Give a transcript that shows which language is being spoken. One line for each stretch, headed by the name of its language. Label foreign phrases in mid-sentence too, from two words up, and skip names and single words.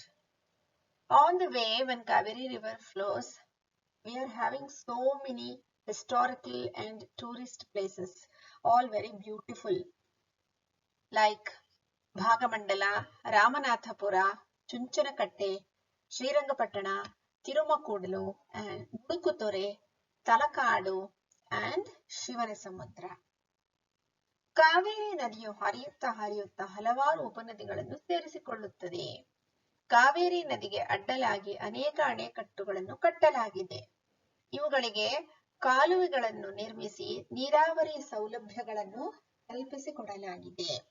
English: On the way, when Kaveri river flows, we are having so many historical and tourist places, all very beautiful, like Bhagamandala, Ramanathapura, Chunchanacatte, Srirangapatana, Tirumakudalu, and Mudukutore, Talakadu, and Shivanasamudra.
Kannada: ಕಾವೇರಿ ನದಿಯು ಹರಿಯುತ್ತಾ ಹಲವಾರು ಉಪನದಿಗಳನ್ನು ಸೇರಿಸಿಕೊಳ್ಳುತ್ತದೆ. ಕಾವೇರಿ ನದಿಗೆ ಅಡ್ಡಲಾಗಿ ಅನೇಕ ಅಣೆಕಟ್ಟುಗಳನ್ನು ಕಟ್ಟಲಾಗಿದೆ. ಇವುಗಳಿಗೆ ಕಾಲುವೆಗಳನ್ನು ನಿರ್ಮಿಸಿ ನೀರಾವರಿ ಸೌಲಭ್ಯಗಳನ್ನು ಕಲ್ಪಿಸಿಕೊಡಲಾಗಿದೆ.